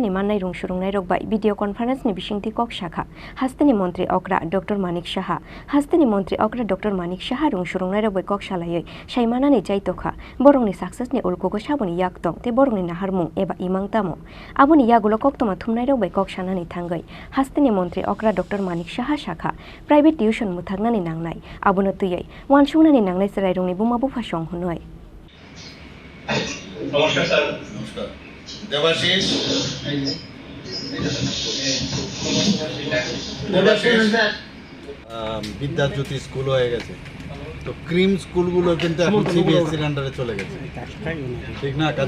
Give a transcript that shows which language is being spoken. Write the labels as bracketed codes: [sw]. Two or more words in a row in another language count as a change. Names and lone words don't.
[trp] ni mannai rongsurungnai rok bai [en] video conference [trp] ni bisingti kok shakha hastani mantri okra Dr.Manik Saha hastani mantri okra Dr.Manik Saha rongsurungnai rok bai kok salaioi saimanani jaitokha borongni success ni ulkugo saboni yaktong te borongni naharmung eba imang tamo aboni yagulo koktoma thumnai rok bai kok sanani thangai hastani mantri okra Dr.Manik Saha shakha [en] private tuition [trp] Mwthaknani Nangnai Abono twiwi Wansuknani Nangnai Cherairongni Buma Bupha song hunoi [bn] নমস্কার স্যার নমস্কার দেবাশিস বিদ্যাজ্যোতি স্কুল হয়ে গেছে তো [en] cream schools [bn] কিন্তু এখন সিবিএসসির আন্ডারে চলে গেছে ঠিক না কাজে